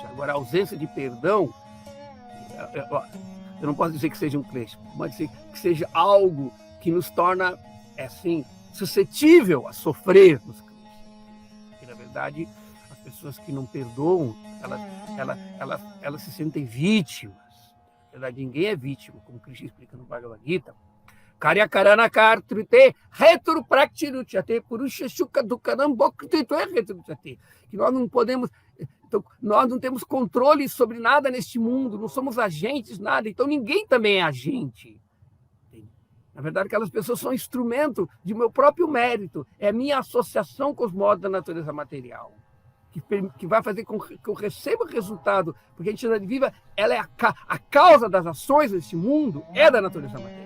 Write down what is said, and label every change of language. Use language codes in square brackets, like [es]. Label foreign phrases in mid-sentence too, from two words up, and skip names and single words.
[pt] Agora, a ausência de perdão, eu não posso dizer que seja um klesha, pode dizer que seja algo que nos torna, assim, suscetível a sofrer nos kleshas. Porque, na verdade, as pessoas que não perdoam, elas se sentem vítimas. Na verdade, ninguém é vítima, como Krishna explica no Bhagavad Gita. [sa] Karyakarana kartrite retro praktiruchate purusha shuka dukanam boktrito retruchate. [pt] Que nós não podemos, então, nós não temos controle sobre nada neste mundo, não somos agentes, nada, então ninguém também é agente. Na verdade, aquelas pessoas são instrumento de meu próprio mérito, é a minha associação com os modos da natureza material. Que vai fazer com que eu receba o resultado, porque a entidade viva, ela é a causa das ações desse mundo, é da natureza material.